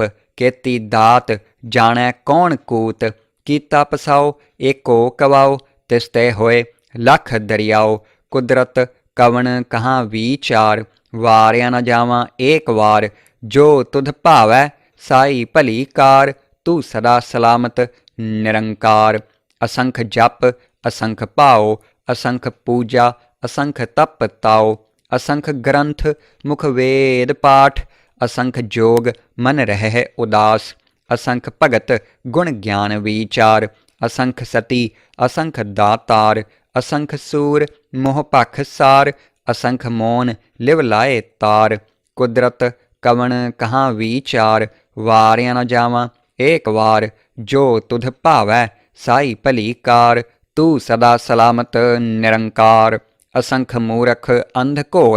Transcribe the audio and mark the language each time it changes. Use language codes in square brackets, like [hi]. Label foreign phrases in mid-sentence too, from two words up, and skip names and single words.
[pa] ਕੇਤੀ ਦਾਤ ਜਾਣੈ ਕੌਣ ਕੂਤ, ਕੀਤਾ ਪਸਾਉ ਏਕੋ ਕਵਾਉ। ਤਿਸਤੇ ਹੋਏ ਲਖ ਦਰੀਆਉ, ਕੁਦਰਤ ਕਵਣ ਕਹਾਂ ਵੀਚਾਰ। ਵਾਰਿਆ ਨ ਜਾਵਾਂ ਏਕ ਵਾਰ, ਜੋ ਤੁਧ ਭਾਵੈ ਸਾਈ ਭਲੀ ਕਾਰ। ਤੂ ਸਦਾ ਸਲਾਮਤ ਨਿਰੰਕਾਰ, ਅਸੰਖ ਜਪ ਅਸੰਖ ਭਾਉ। ਅਸੰਖ ਪੂਜਾ ਅਸੰਖ ਤਪ ਤਾਉ, ਅਸੰਖ ਗਰੰਥ ਮੁਖ ਵੇਦ ਪਾਠ। ਅਸੰਖ ਜੋਗ ਮਨ ਰਹੈ ਉਦਾਸ, ਅਸੰਖ ਭਗਤ ਗੁਣ ਗਿਆਨ ਵੀਚਾਰ। ਅਸੰਖ ਸਤੀ ਅਸੰਖ ਦਾਤਾਰ, ਅਸੰਖ ਸੂਰ ਮੋਹ ਪਖ ਸਾਰ। ਅਸੰਖ ਮੋਨ ਲਿਵ ਲਾਏ ਤਾਰ, ਕੁਦਰਤ ਕਵਣ ਕਹਾਂ ਵੀਚਾਰ। ਵਾਰਿਆ ਨ ਜਾਵਾਂ ਏਕ ਵਾਰ, ਜੋ ਤੁਧ ਭਾਵੈ ਸਾਈ ਭਲੀ ਕਾਰ। ਤੂ ਸਦਾ ਸਲਾਮਤ ਨਿਰੰਕਾਰ, ਅਸੰਖ ਮੂਰਖ ਅੰਧ ਘੋਰ।